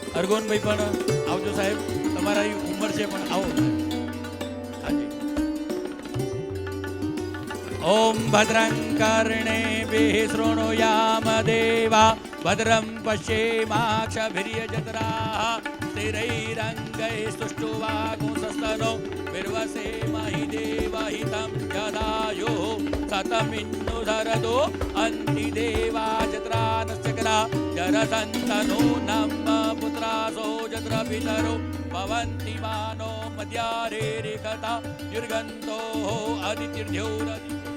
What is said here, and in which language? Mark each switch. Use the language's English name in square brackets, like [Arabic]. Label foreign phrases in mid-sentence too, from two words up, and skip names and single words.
[Gujarati] ભગવાનભાઈ પણ આવજો સાહેબ, તમારા ઉંમર છે પણ આવો. [Sanskrit] હાજી. ઓમ ભદ્રં કર્ણેભિઃ શૃણુયામ દેવા ભદ્રં પશ્યેમાક્ષભિર્યજત્રાઃ स्थिरैरङ्गैस्तुष्टुवागुंसस्तनो विर्वसेमहि देवहितं यदायुः शतमिन्नुधरदो अन्तिदेवाजत्रानश्चक्रा जरसन्तनूनं पुत्रासो जत्रपितरो भवन्ति मानो मद्यारेरिकथा युर्गन्तोः अदितिर्ध्योरदि